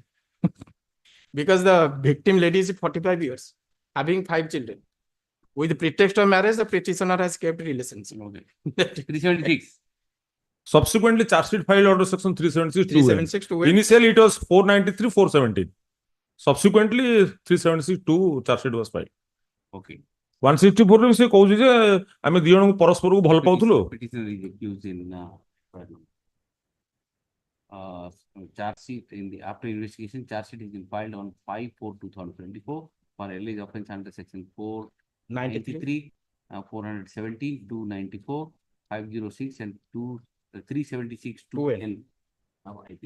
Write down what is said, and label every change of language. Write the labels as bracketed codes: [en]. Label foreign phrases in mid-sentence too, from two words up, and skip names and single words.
[en] Because the victim lady is 45 years, having 5 children. With the pretext of marriage, the petitioner has kept relationship. Okay. 376. Subsequently, charge sheet filed under section 376. 376. Initially, it was 493, 417. Subsequently, 376(2) charge sheet was filed. Okay. [or] 164 ରେ ସେ କହୁଛି ଯେ ଆମେ ଦି ଜଣଙ୍କୁ ପରସ୍ପରକୁ ଭଲ ପାଉଥିଲୁ। [en] Petitioner is accused in charge sheet in the after investigation. Charge sheet has been filed on 5/4/2024 for alleged offence under section 493, 417, 294, 506, and 376 2N of IPC.